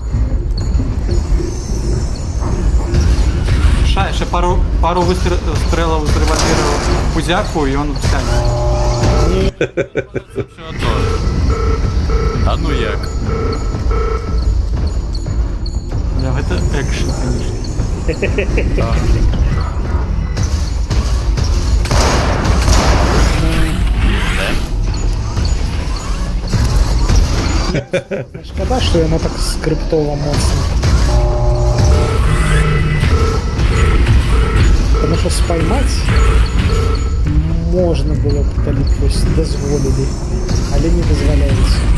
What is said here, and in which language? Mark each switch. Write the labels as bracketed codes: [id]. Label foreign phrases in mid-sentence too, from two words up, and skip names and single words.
[be] Яшчэ пару выстрэлаў з рэвальвера ў пузяку, і ён сядзе. [uk] Що то? А ну як? [be] Гэта экшн, конечно. [uk] Шкода, що воно так скриптово моцно. Тому що споймати можна було б, коли б ось дозволили, але не дозволяється.